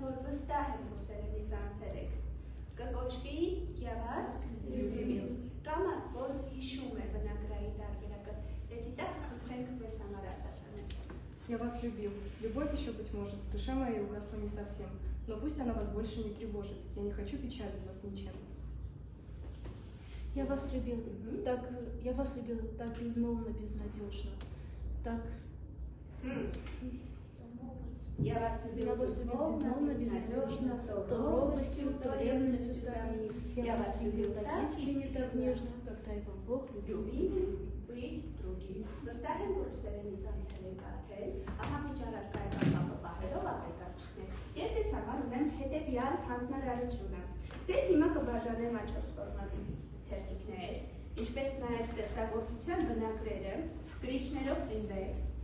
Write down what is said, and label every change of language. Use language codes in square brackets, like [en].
[hy] վստահ եմ ռուսերենից անցել եք։ Կկոչվի [ru] «Я вас любил» [hy] կամ որ հիշում է բնագրայի տարբերակը։ [ru] Эти так [hy] խնդրենք մեզ համար արտասանես։ [ru] Я вас любил. Любовь еще, быть может, в душе моей угасла не совсем. Но пусть она вас больше не тревожит. Я не хочу печалить вас ничем. Я вас любил. Я вас любил так безмолвно, безнадежно. Так. Я вас любил безмолвно, безнадежно, то робостью, то ревностью твоей. Я вас любил так искренне, так нежно, как дай вам Бог любить другим. [hy] Վստահ եմ, որ ռուսերենից անցել եք արդեն, ահա միջարարքայական կապը պահելով ապեկարչքներ։ Ես ձեզ համար ունեմ հետևյալ հանձնարարությունը։ Ձեզ հիմա կբաժանեմ A4 ֆորմատի թերթիկներ, ինչպես նաև ստեղծագործության բնագրերը, գրիչներով զինվեք։